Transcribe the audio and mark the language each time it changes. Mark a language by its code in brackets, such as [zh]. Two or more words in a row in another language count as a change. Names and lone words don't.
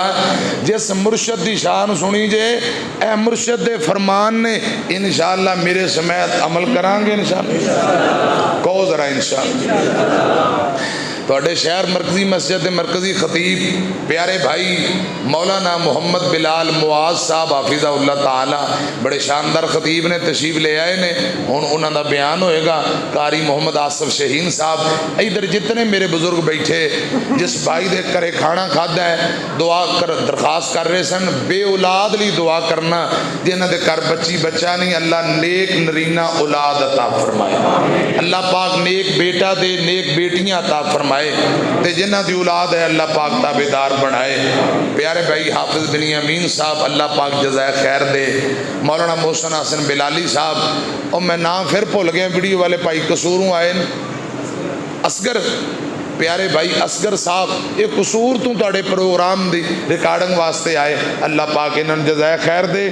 [pa] جس مرشد دی شان سنی جے، اے مرشد دے فرمان نے انشاءاللہ میرے سمیت عمل کران گے انشاءاللہ، کہو ذرا انشاءاللہ۔ تواڈے شہر مرکزی مسجد دے مرکزی خطیب پیارے بھائی مولانا محمد بلال معاذ صاحب حافظہ اللہ تعالی بڑے شاندار خطیب نے تشریف لے آئے نے، ہن انہاں دا بیان ہوئے گا۔ قاری محمد آصف شہین صاحب، ادھر جتنے میرے بزرگ بیٹھے جس بھائی دے کرے کھانا کھادا ہے دعا کر درخواست کر رہے سن، بے اولاد لی دعا کرنا، جنہاں دے کر بچی بچہ نہیں، اللہ نیک نرینہ اولاد عطا فرمائے، اللہ پاک نیک بیٹا دے نیک بیٹیاں عطا فرمائے، تے جنہ دی اولاد ہے اللہ پاک تابعدار بنائے۔ پیارے بھائی حافظ بن امین صاحب اللہ پاک جزائے خیر دے، مولانا محسن حسن بلالی صاحب، اور میں نام پھر بھول گیا، ویڈیو والے بھائی قصوروں آئے، اصغر پیارے بھائی اصغر صاحب یہ قصور تو تاڑے پروگرام دی ریکارڈنگ واسطے آئے، اللہ پاک انہوں جزائے خیر دے۔